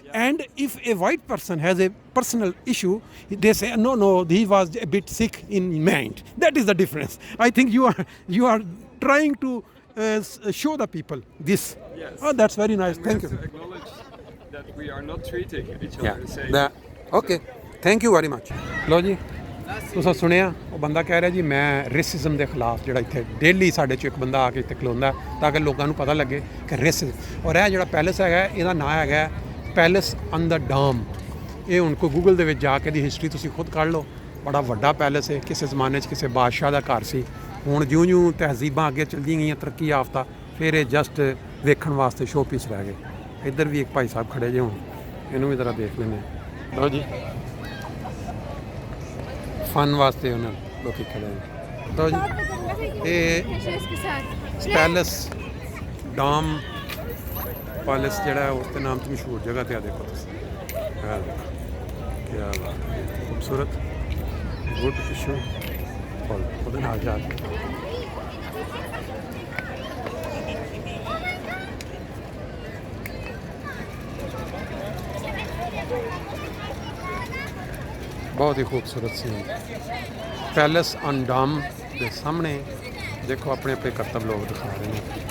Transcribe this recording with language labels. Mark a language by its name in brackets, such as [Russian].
[English] And if a white person has a personal issue, they say no, he was a bit sick in mind. That is the difference. I think you are trying to show the people this. Yes. Oh, that's very nice. And we Thank have you. to acknowledge that we are not treating each other the same. Okay. Thank you very much. [Punjabi] ਲਓ ਜੀ ਤੁਸੀਂ ਸੁਣਿਆ ਉਹ ਬੰਦਾ ਕਹਿ ਰਿਹਾ ਜੀ ਮੈਂ ਰੇਸਿਜ਼ਮ ਦੇ ਖਿਲਾਫ ਜਿਹੜਾ ਇੱਥੇ ਡੇਲੀ ਸਾਡੇ 'ਚ ਇੱਕ ਬੰਦਾ ਆ ਕੇ ਇੱਥੇ ਖਲੋਂਦਾ ਤਾਂ ਕਿ ਲੋਕਾਂ ਨੂੰ ਪਤਾ ਲੱਗੇ ਕਿ ਰੇਸਿਜ਼ਮ। ਔਰ ਇਹ ਜਿਹੜਾ ਪੈਲੇਸ ਹੈਗਾ ਇਹਦਾ ਨਾਂ ਹੈਗਾ ਪੈਲੇਸ ਔਨ ਦਾ ਡਾਮ। ਇਹ ਹੁਣ ਕੋਈ ਗੂਗਲ ਦੇ ਵਿੱਚ ਜਾ ਕੇ ਦੀ ਹਿਸਟਰੀ ਤੁਸੀਂ ਖੁਦ ਕੱਢ ਲਓ। ਬੜਾ ਵੱਡਾ ਪੈਲੇਸ ਹੈ, ਕਿਸੇ ਜ਼ਮਾਨੇ 'ਚ ਕਿਸੇ ਬਾਦਸ਼ਾਹ ਦਾ ਘਰ ਸੀ। ਹੁਣ ਜਿਉਂ ਤਹਿਜ਼ੀਬਾਂ ਅੱਗੇ ਚੱਲਦੀਆਂ ਗਈਆਂ ਤਰੱਕੀ ਯਾਫਤਾ, ਫਿਰ ਇਹ ਜਸਟ ਵੇਖਣ ਵਾਸਤੇ ਸ਼ੋਅ ਪੀਸ ਰਹਿ ਗਏ। ਇੱਧਰ ਵੀ ਇੱਕ ਭਾਈ ਸਾਹਿਬ ਖੜੇ ਜੇ ਹੁਣ, ਇਹਨੂੰ ਵੀ ਜ਼ਰਾ ਦੇਖ ਲੈਂਦੇ। ਲਓ ਜੀ ਫਨ ਵਾਸਤੇ ਉਹਨਾਂ ਲੋਕੀ ਖੜੇ ਨੇ। ਲਓ ਜੀ ਇਹ ਪੈਲੇਸ ਡਾਮ ਪੈਲੇਸ ਜਿਹੜਾ ਹੈ ਉਸ ਦੇ ਨਾਮ 'ਤੇ ਮਸ਼ਹੂਰ ਜਗ੍ਹਾ 'ਤੇ ਆ ਦੇਖੋ ਤੁਸੀਂ। ਇਹ ਦੇਖੋ ਕਿਆ ਬਾਤ ਹੈ, ਖੂਬਸੂਰਤ ਗੁੱਡ ਇਸ਼ੂ ਉਹਦੇ ਨਾਲ ਜਾ ਕੇ [Hindi] बहुत ही खूबसूरत सी पैलेस ऑन डैम के सामने देखो अपने अपने करतब लोग दिखा रहे हैं।